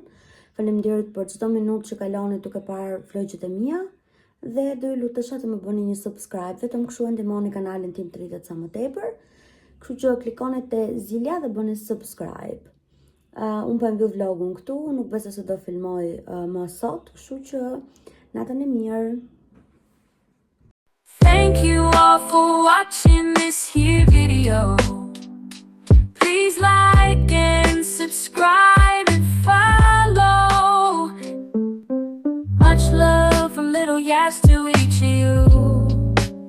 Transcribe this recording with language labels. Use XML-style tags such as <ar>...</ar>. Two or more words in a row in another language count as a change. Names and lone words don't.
<sq>Faleminderit për çdo minutë që kaloni duke parë vlogjet e mia dhe do ju lutesha të më bëni një subscribe, vetëm kështu e ndihmoni kanalin tim të rritet sa më tepër. Kështu që klikoni te zilja dhe bëni subscribe. Unë po mbyll vlogun këtu, nuk besoj se do filmoj më sot, kështu që natën e mirë.</sq> <en>Thank you all for watching this here video. Please like and subscribe and follow. Much love from Little Yas to each of you.</en>